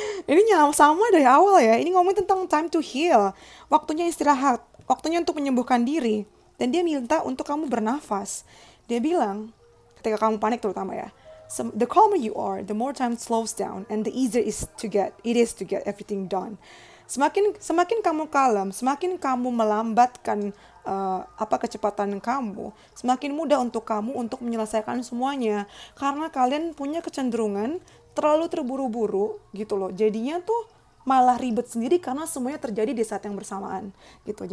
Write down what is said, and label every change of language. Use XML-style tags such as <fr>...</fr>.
<id>Ini sama dari awal ya. Ini ngomongin tentang</id> <en>time to heal.</en> <id>Waktunya istirahat. Waktunya untuk menyembuhkan diri. Dan dia minta untuk kamu bernafas. Dia bilang, ketika kamu panik terutama ya.</id> <en>The calmer you are, the more time slows down, and the easier it is to get everything done.</en> <id>Semakin kamu kalem, semakin kamu melambatkan kecepatan kamu, semakin mudah untuk kamu untuk menyelesaikan semuanya. Karena kalian punya kecenderungan terlalu terburu-buru gitu loh. Jadinya tuh malah ribet sendiri karena semuanya terjadi di saat yang bersamaan gitu.</id>